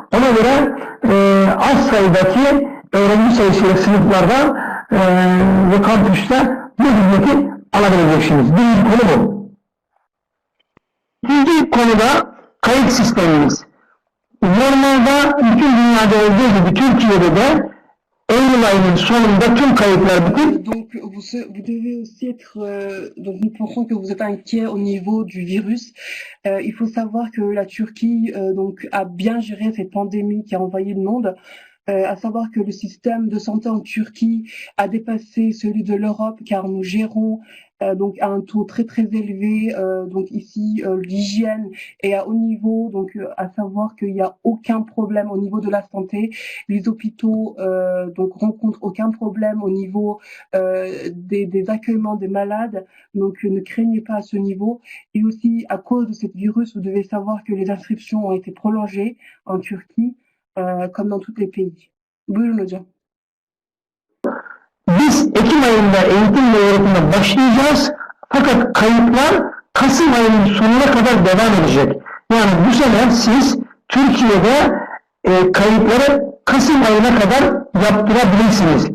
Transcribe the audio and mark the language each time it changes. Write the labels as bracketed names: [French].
[Turkish] Ona göre az sayıdaki öğrenci sayısıyla sınıflarda ve kampüste bu hizmeti alabileceksiniz. Birinci konu bu. İkinci konuda kayıt sistemimiz. Normalde bütün dünyada olduğu gibi Türkiye'de de Eylül ayının sonunda tüm kayıtlar bitir. [French] Donc vous devez aussi être donc nous pensons que vous êtes inquiet au niveau du virus. Il faut savoir que la Turquie donc a bien géré cette pandémie qui a envahi le monde. À savoir que le système de santé en Turquie a dépassé celui de l'Europe car nous gérons donc à un taux très très élevé, donc ici l'hygiène est à haut niveau, donc à savoir qu'il n'y a aucun problème au niveau de la santé. Les hôpitaux donc rencontrent aucun problème au niveau des accueillements des malades, donc ne craignez pas à ce niveau. Et aussi à cause de ce virus, vous devez savoir que les inscriptions ont été prolongées en Turquie, comme dans tous les pays. [Turkish] Buyurun hocam. Biz Ekim ayında eğitim ve öğretime başlayacağız. Fakat kayıtlar Kasım ayının sonuna kadar devam edecek. Yani bu sene siz Türkiye'de kayıtları Kasım ayına kadar yaptırabilirsiniz.